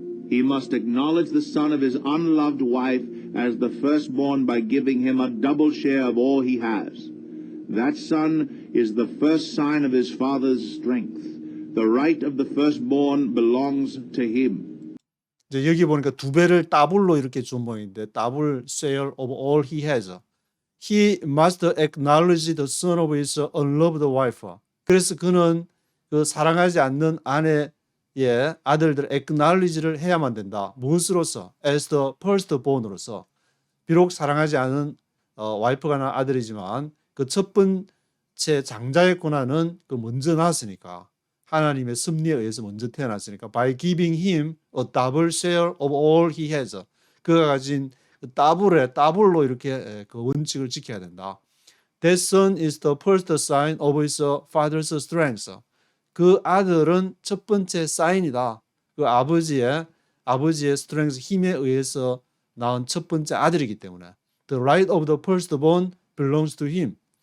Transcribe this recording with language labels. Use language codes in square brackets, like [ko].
[en] He must acknowledge the son of his unloved wife as the firstborn by giving him a double share of all he has. That son is the first sign of his father's strength. The right of the firstborn belongs to him. [ko] 이제 여기 보니까 두 배를 더블로 이렇게 준 모양인데 [en] double share of all he has. He must acknowledge the son of his unloved wife. [ko] 그래서 그는 그 사랑하지 않는 아내의 아들들 acknowledge를 해야만 된다. 무엇으로서? [en] As the firstborn으로서. [ko] 비록 사랑하지 않은 와이프가 아들이지만 그 첫 번째 장자의 권한은 그 먼저 낳았으니까 하나님의 섭리에 의해서 먼저 태어났으니까 [en] by giving him a double share of all he has. [ko] 그가 가진 더블로 이렇게 그 원칙을 지켜야 된다. [en] That son is the first sign of his father's strength. [ko] 그 아들은 첫 번째 사인이다. 그 아버지의 strength, 힘에 의해서 낳은 첫 번째 아들이기 때문에. [en] The right of the firstborn belongs to him.